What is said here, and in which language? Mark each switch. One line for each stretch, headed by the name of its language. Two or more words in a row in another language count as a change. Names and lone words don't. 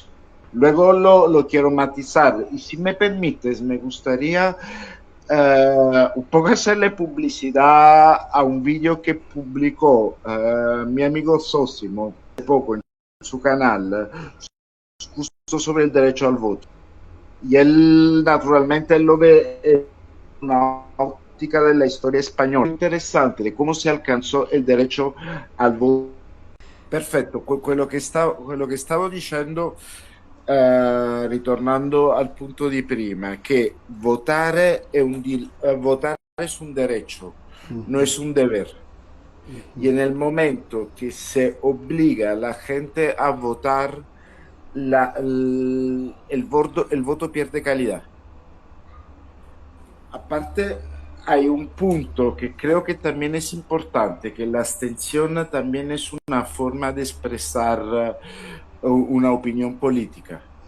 Spanish: Luego lo quiero matizar y si me permites, me gustaría un poco hacerle publicidad a un vídeo que publicó mi amigo Sosimo hace poco en su canal, justo sobre el derecho al voto. Y él naturalmente lo ve en una óptica de la historia española. Interesante de cómo se alcanzò
Italian: il diritto al voto. Perfetto, quello che stavo dicendo, ritornando al punto di prima, che votare votare
Spanish: es un derecho, no es un deber. Y en el momento que se obliga a la gente a votar, el voto pierde calidad. Aparte, hay un punto que creo que también es importante, que la abstención también es una forma de expresar una opinión política.